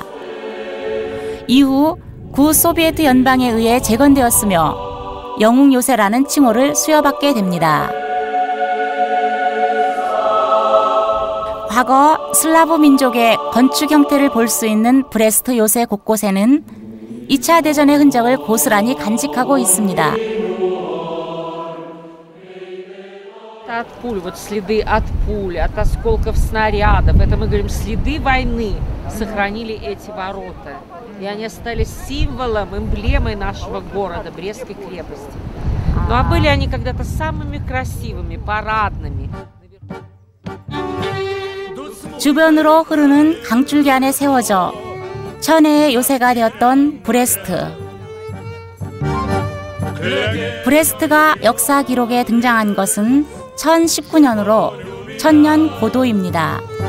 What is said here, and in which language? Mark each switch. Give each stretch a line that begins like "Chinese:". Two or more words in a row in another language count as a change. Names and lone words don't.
Korean: 이후 구 소비에트 연방에 의해 재건되었으며 영웅 요새라는 칭호를 수여받게 됩니다. 과거 슬라브 민족의 건축 형태를 볼 수 있는 브레스트 요새 곳곳에는 2차 대전의 흔적을 고스란히 간직하고 있습니다.
Russian: От пуль, вот следы от пуль, от осколков снарядов. Это мы говорим, следы войны сохранили эти ворота. И они остались символом, эмблемой нашего города, Брестской крепости. Ну а были они когда-то самыми красивыми, парадными.
Korean: 주변으로 흐르는 강줄기 안에 세워져 천혜의 요새가 되었던 브레스트. 브레스트가 역사 기록에 등장한 것은 1019년으로 1000년 고도입니다.